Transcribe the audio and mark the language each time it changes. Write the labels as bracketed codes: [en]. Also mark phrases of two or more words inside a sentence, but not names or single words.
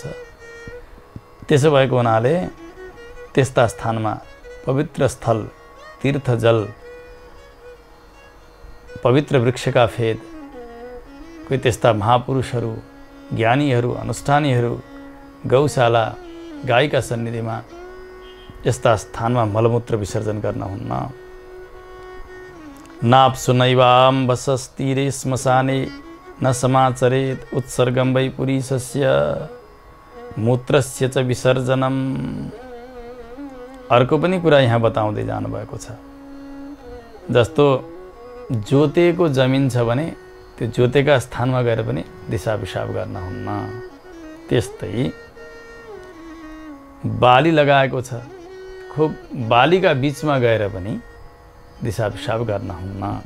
[ne] त्यसो भएको हुनाले त्यस्ता स्थानमा पवित्र स्थल, तीर्थ जल, पवित्र वृक्षका फेद, कोही त्यस्ता महापुरुषहरू, ज्ञानीहरू, अनुष्ठानीहरू, गौशाला, गाईका सन्निधिमा यस्ता स्थानमा मलमूत्र विसर्जन गर्न हुन्न। [sa] नाप्सु नैवाम्बसस्तीरे श्मशाने न समाचरेत् उत्सर्गं वै पुरीशस्य मूत्रस्य च विसर्जनम। [ne] अर्को पनि कुरा यहाँ बताउँदै जानुभएको छ। जस्तो जोतेको जमिन छ भने त्यो जोतेका स्थानमा गएर पनि दिशा पिसाब गर्न हुन्न। त्यस्तै बाली लगाएको छ, खुब बालीका बीचमा गएर पनि दिशा पिसाब गर्न हुन्न।